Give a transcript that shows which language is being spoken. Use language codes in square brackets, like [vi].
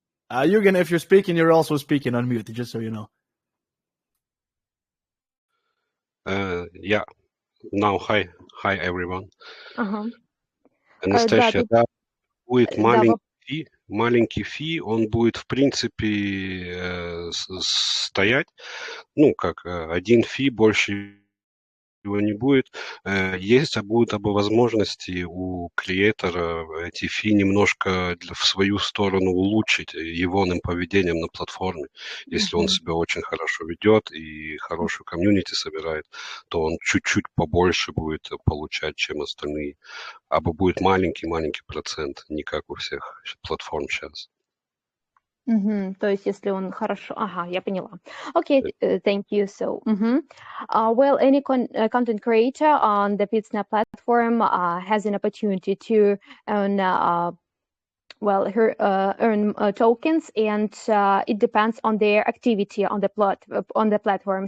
[en] Eugen, if you're speaking, you're also speaking on mute, just so you know. Yeah. Now, hi everyone. [ru] Анастасия, да, будет маленький фи, он будет в принципе стоять, как один фи, больше его не будет. Есть будут возможности у креатора эти фи немножко в свою сторону улучшить егоным поведением на платформе. Если он себя очень хорошо ведет и хорошую комьюнити собирает, то он чуть-чуть побольше будет получать, чем остальные. Або будет маленький процент, не как у всех платформ сейчас. То есть, если он хорошо... Ага, я поняла. [en] Okay, thank you. So, well, any content creator on the Pitsnap platform has an opportunity to earn tokens, and it depends on their activity on the platform.